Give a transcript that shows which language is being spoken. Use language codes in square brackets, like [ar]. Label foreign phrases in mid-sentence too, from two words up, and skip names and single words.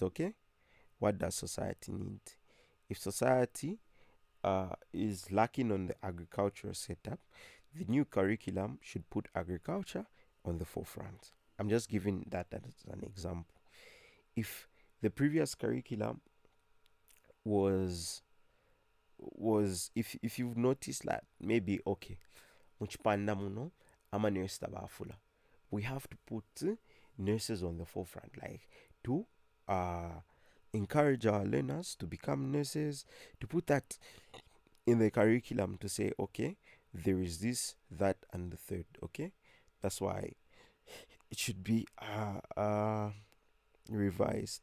[en] Okay, what does society need? If society is lacking on the agricultural setup, the new curriculum should put agriculture on the forefront. I'm just giving that as an example. If the previous curriculum was if you've noticed that maybe okay [bem] muchipanda muno ama nurse tabafula, [en] we have to put nurses on the forefront, like to encourage our learners to become nurses, to put that in the curriculum, to say okay there is this, that, and the third. Okay, that's why it should be revised.